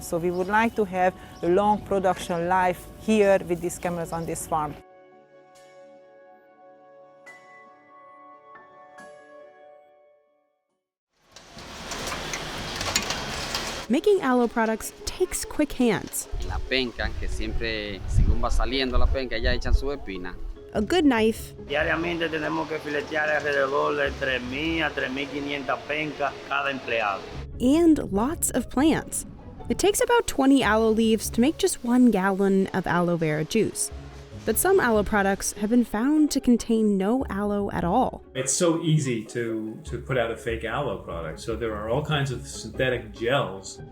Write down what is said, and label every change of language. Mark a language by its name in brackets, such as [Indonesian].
[English] So we would like to have a long production life here with these camels on this farm. Making aloe products takes quick hands. [Spanish] La penca, que siempre, según va saliendo la penca, ya echan su espina. [English] A good knife. [Spanish] Diariamente tenemos que filetear alrededor de 3,000 a 3,500 pencas cada empleado. [English] And lots of plants. It takes about 20 aloe leaves to make just 1 gallon of aloe vera juice. But some aloe products have been found to contain no aloe at all. It's so easy to put out a fake aloe product, so there are all kinds of synthetic gels.